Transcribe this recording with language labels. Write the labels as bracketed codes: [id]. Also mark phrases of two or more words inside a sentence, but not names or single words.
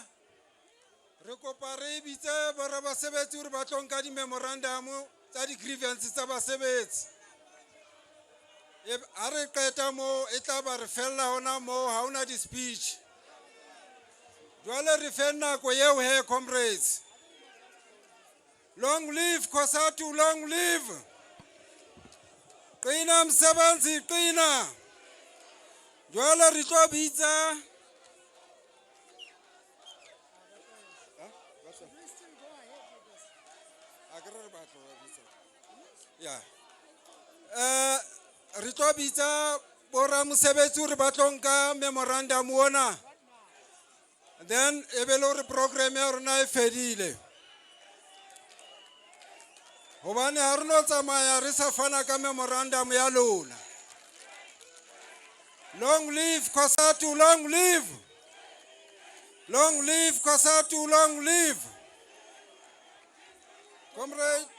[st] Re kopa re bitse borra basebetsi hore ba tlo nka di-memorandum tsa di-grievances tsa basebetsi. Ha re qeta moo e tla ba re fella hona moo ha hona di-speech. Jwale re fe nako eo he comrades. [en] Long live COSATU, long live. [zu] Qina msebenzi, qina. [st] Jwale re tlo bitsa re tlo bitsa borra mosebetsi hore ba tlo nka memorandum ona, then e be le hore program ya rona e fedile, hobane ha re no tsamaya re sa fana ka memorandum ya lona. [en] Long live COSATU, long live. Long live COSATU, long live. Comrade.